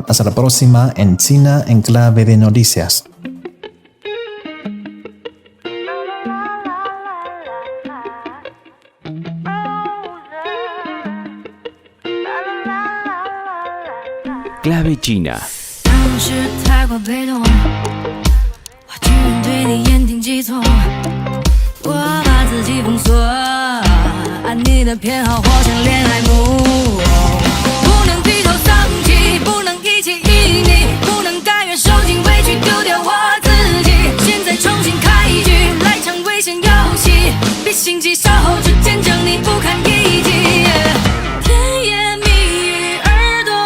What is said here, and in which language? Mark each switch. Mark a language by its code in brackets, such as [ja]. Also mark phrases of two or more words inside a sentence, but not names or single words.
[es] Hasta la próxima en China en clave de noticias. Clave China. [zh] 当时太过被动，我居然对你言听计从，我把自己封锁，按你的偏好活成恋爱奴，不能低头丧气，不能一起一逆，不能甘愿受尽委屈丢掉我自己，现在重新开局，来场危险游戏，别心急稍后只见证你不堪一击，甜言蜜语而